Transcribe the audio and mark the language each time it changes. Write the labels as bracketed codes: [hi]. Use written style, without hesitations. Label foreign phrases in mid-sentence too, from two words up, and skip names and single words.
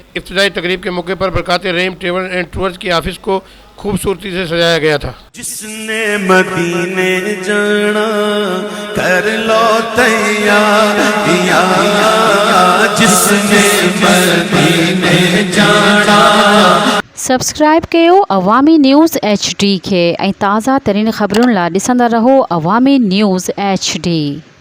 [ur] افتتاحی تقریب کے موقع پر برکات رحیم ٹریول اینڈ ٹورز کی آفس کو خوبصورتی سے سجایا گیا تھا۔ جس نے مدینے جانا کر لو تیاریاں، جس نے مدینے جانا۔ [sd] سبسکرائب کयो عوامی نیوز HD کے، ऐं ताज़ा तरीन ख़बरुनि लाइ ॾिसंदा रहो अवामी न्यूज़ HD।